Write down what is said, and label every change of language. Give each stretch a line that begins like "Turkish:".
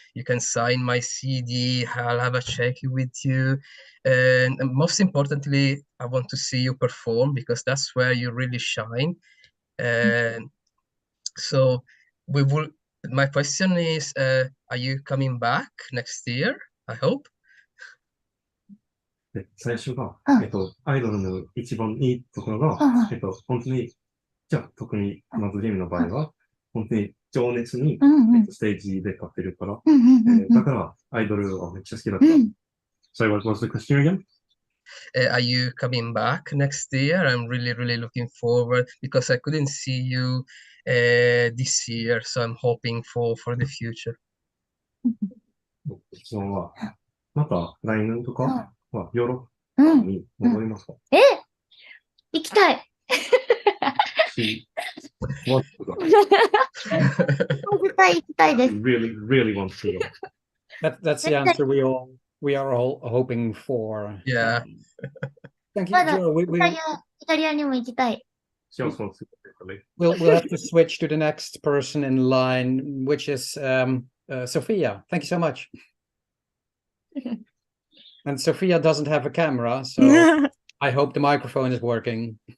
English: You can sign my CD. I'll have a check with you. And most importantly, I want to see you perform because that's where you really shine. And so we will. My question is, are you coming back next year? I hope.
Japanese: で、最初が、アイドルの一番いいところが、本当に、じゃあ特にマズゲームの場合は、本当に情熱に、ステージで立ってるから、だからアイドルはめっちゃ好きだった。
English: So what was the question again? Are you coming back next year? I'm really, really looking forward because I couldn't see you this year, so I'm hoping for the future.
Japanese: 質問は、また来年とかはヨーロッパに戻りますか？行きたい。
English: Want to go.
Japanese: 絶対行きたいです。
English: Really, really want to go. That's the answer we are all hoping for. Yeah. Thank you,
Japanese: まだ
English: Joe.
Japanese: イタリアにも行きたい。
English: She also wants to go. We'll have to switch to the next person in line, which is Sophia. Thank you so much. And Sophia doesn't have a camera, so I hope the microphone is working.